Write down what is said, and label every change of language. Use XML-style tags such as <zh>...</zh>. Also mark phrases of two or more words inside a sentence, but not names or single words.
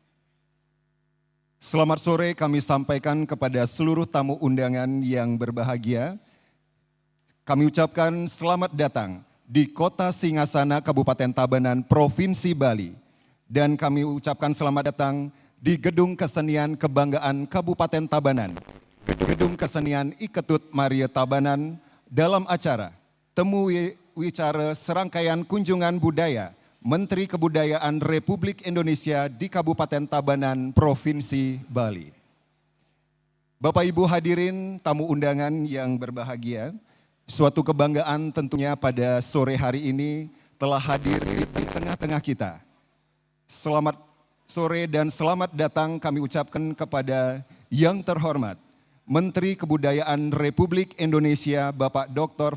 <id>Selamat sore kami sampaikan kepada seluruh tamu undangan yang berbahagia. Kami ucapkan selamat datang di Kota Singasana, Kabupaten Tabanan, Provinsi Bali. Dan kami ucapkan selamat datang di Gedung Kesenian Kebanggaan Kabupaten Tabanan, Gedung Kesenian Iketut Maria Tabanan dalam acara Temu Wicara Serangkaian Kunjungan Budaya Menteri Kebudayaan Republik Indonesia di Kabupaten Tabanan, Provinsi Bali. Bapak Ibu hadirin tamu undangan yang berbahagia, suatu kebanggaan tentunya pada sore hari ini telah hadir di tengah-tengah kita. Selamat sore dan selamat datang kami ucapkan kepada yang terhormat Menteri Kebudayaan Republik Indonesia Bapak Dr.</id>